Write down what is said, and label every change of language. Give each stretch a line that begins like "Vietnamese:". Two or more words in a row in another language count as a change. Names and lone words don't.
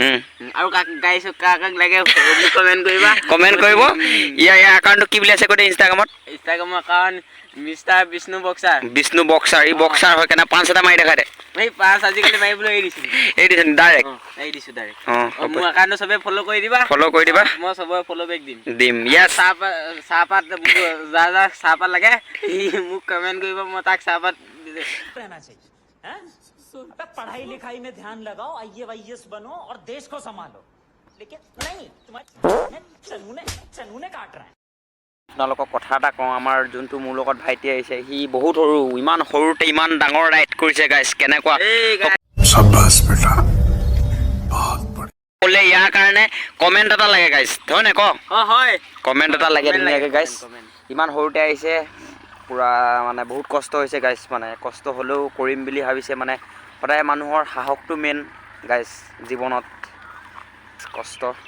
Assamese: আৰু কাক লাগে কমেণ্ট কৰিব ইয়াৰ একাউণ্টটো কি বুলি আছে কৈ দে ইনষ্টাগ্ৰামৰ একাউণ্ট মিষ্টাৰ বিষ্ণু বক্সাৰ ই বক্সাৰ হয় কেনে 5 এটা মাৰি দেখা দে এই 5 আজিকালি মাৰিবলৈ এৰি দিছো ডাইৰেক্ট মোৰ একাউণ্টটো সবে ফলো কৰি দিবা মই সবে
English: follow back
Assamese: দিম ইয়াৰ চাহপাত যা চাহপাত লাগে মোক কমেণ্ট কৰিব মই তাক চাহপাত
Hindi: रहना चाहिए हैं? अबे पढ़ाई लिखाई में ध्यान लगाओ, आईएएस बनो और देश को संभालो, लेकिन नहीं, तुम्हारे चनूने काट रहे हैं।
Assamese: আপোনালোকক কথা এটা কওঁ, আমাৰ যোনটো মোৰ লগত ভাইটি আহিছে সি বহুত সৰু, ইমান সৰুতে ইমান ডাঙৰ ৰাইড কৰিছে গাইছ। কেনেকুৱা
Hindi: शाबाश बेटा बहुत बढ़िया
Assamese: বোলে ইয়াৰ কাৰণে কমেণ্ট এটা লাগে গাইছ, হয় নে ক? হয় কমেণ্ট এটা লাগে ধুনীয়াকৈ গাইছ। ইমান সৰুতে আহিছে, পূৰা মানে বহুত কষ্ট হৈছে গাইছ, মানে কষ্ট হ'লেও কৰিম বুলি ভাবিছে। মানে সদায় মানুহৰ সাহসটো মেইন গাইছ জীৱনত, কষ্ট।